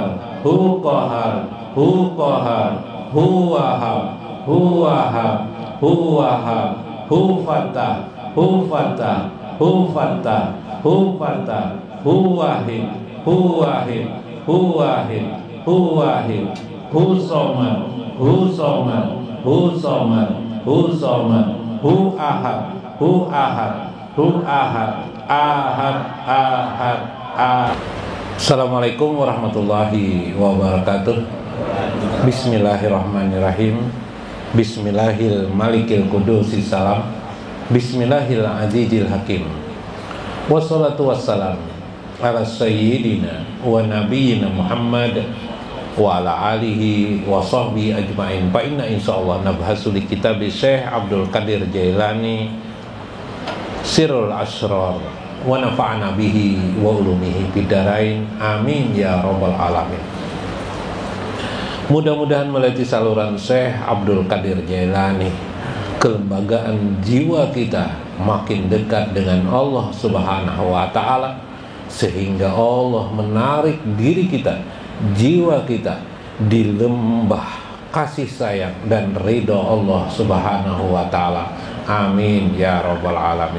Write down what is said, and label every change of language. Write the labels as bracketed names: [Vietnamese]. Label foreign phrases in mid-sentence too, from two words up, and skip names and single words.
[Arabic] هو قهار، هو قهار، هو وهاب، هو وهاب، هو وهاب، هو فتاح، هو فتاح، هو فتاح، هو فتاح، هو واحد، هو واحد، هو واحد، هو واحد، هو صمد، هو صمد، هو صمد، هو صمد، هو أحد، هو أحد، هو أحد، أحد، أحد، أحد, ahad. السلام عليكم ورحمة الله وبركاته. بسم الله الرحمن الرحيم. بسم الله الملك القدوس السلام. بسم الله العزيز الحكيم. والصلاة والسلام على سيدنا ونبينا محمد وعلى آله وصحبه أجمعين. فإنا إن شاء الله نبحث لكتاب شيخ عبد القادر الجيلاني سر الأسرار ونفعنا به وعلومه بالدارين، آمين يا رب العالمين. [Indonesian] Mudah-mudahan melalui saluran Syekh Abdul Qadir Jailani, kelembagaan jiwa kita makin dekat dengan Allah [Arabic] سبحانه وتعالى, [Indonesian] sehingga Allah menarik diri kita, jiwa kita di lembah kasih sayang dan ridho Allah [Arabic] سبحانه وتعالى, آمين يا رب العالمين.